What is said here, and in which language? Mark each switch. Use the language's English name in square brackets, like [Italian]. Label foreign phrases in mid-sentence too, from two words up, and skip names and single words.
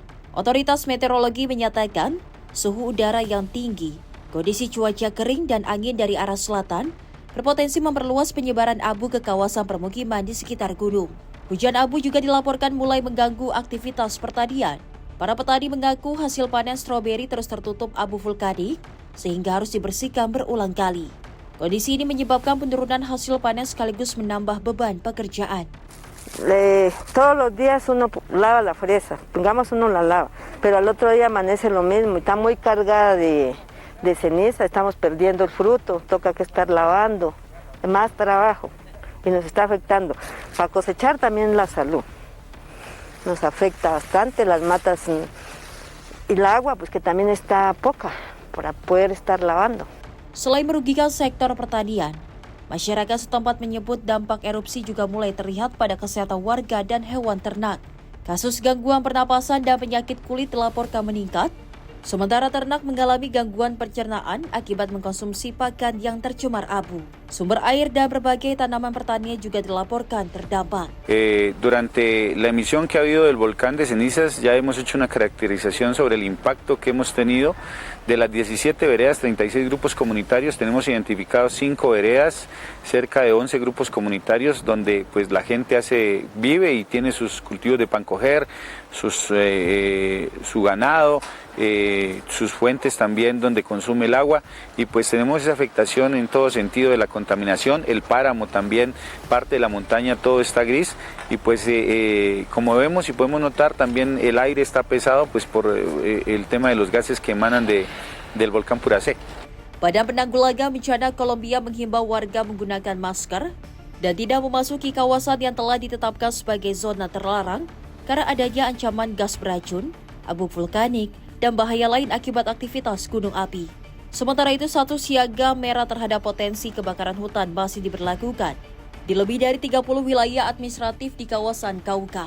[Indonesian] Otoritas meteorologi menyatakan suhu udara yang tinggi, kondisi cuaca kering dan angin dari arah selatan berpotensi memperluas penyebaran abu ke kawasan permukiman di sekitar gunung. Hujan abu juga dilaporkan mulai mengganggu aktivitas pertanian. Para petani mengaku hasil panen stroberi terus tertutup abu vulkanik sehingga harus dibersihkan berulang kali. Kondisi ini menyebabkan penurunan hasil panen sekaligus menambah beban pekerjaan. [Spanish] Todos los días uno lava la fresa, pongamos uno la lava, pero al otro día amanece lo mismo y está muy cargada de ceniza, estamos perdiendo el fruto, toca que estar lavando, más trabajo y nos está afectando. Para cosechar también la salud, nos afecta bastante las matas y el agua, pues que también está poca para poder estar lavando. [Indonesian] Selain merugikan sektor pertanian, masyarakat setempat menyebut dampak erupsi juga mulai terlihat pada kesehatan warga dan hewan ternak. Kasus gangguan pernapasan dan penyakit kulit dilaporkan meningkat, sementara ternak mengalami gangguan pencernaan akibat mengkonsumsi pakan yang tercemar abu. Sumber air dan berbagai tanaman pertanian juga dilaporkan terdampak. [Spanish] Durante la emisión que ha habido del volcán de cenizas ya hemos hecho una caracterización sobre el impacto que hemos tenido. De las 17 veredas, 36 grupos comunitarios, tenemos identificados 5 veredas, cerca de 11 grupos comunitarios donde pues la gente vive y tiene sus cultivos de pan coger, su ganado, sus fuentes también donde consume el agua, y pues tenemos esa afectación en todo sentido de la contaminación. El páramo también, parte de la montaña, todo está gris, y pues como vemos y podemos notar también el aire está pesado pues por el tema de los gases que emanan del volcán Puracé. [Indonesian] Badan Penanggulangan Bencana Kolombia menghimbau warga menggunakan masker dan tidak memasuki kawasan yang telah ditetapkan sebagai zona terlarang karena adanya ancaman gas beracun, abu vulkanik, dan bahaya lain akibat aktivitas gunung api. Sementara itu, status siaga merah terhadap potensi kebakaran hutan masih diberlakukan di lebih dari 30 wilayah administratif di kawasan Cauca.